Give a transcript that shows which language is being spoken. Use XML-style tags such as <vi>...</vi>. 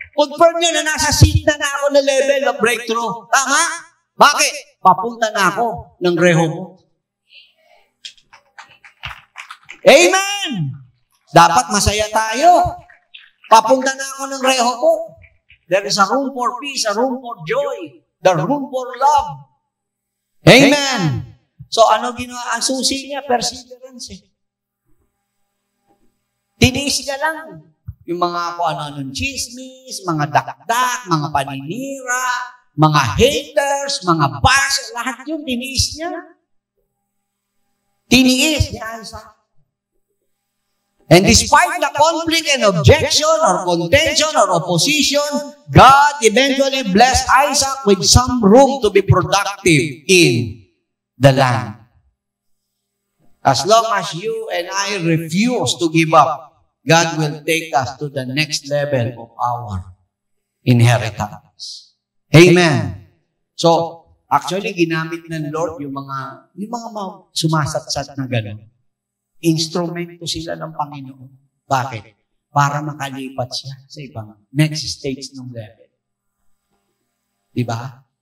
<tl>Confirm nyo na nasa seat na ako na level of breakthrough. Tama? Bakit? Papunta na ako ng Rehoboth. Amen! Dapat masaya tayo. Papunta na ako ng Rehoboth.</tl> <en>There is a room for peace, a room for joy, the room for love.</en> <tl>Amen! So ano ginawa? Ang susi niya, perseverance. Tiniis niya lang. Yung mga kung ano-anong chismis, mga dakdak, mga paninira, mga haters, mga bash, lahat yun, tiniis niya. Tiniis niya, Isaac.</tl> <en>And despite the conflict and objection or contention or opposition, God eventually blessed Isaac with some room to be productive in the land. As long as you and I refuse to give up, God will take us to the next level of our inheritance. Amen.</en> <tl>So, actually, ginamit ng Lord yung mga sumasatsat na gano'n. Instrumento sila ng Panginoon. Bakit? Para makalipat siya sa ibang next stage ng level. Diba?</tl>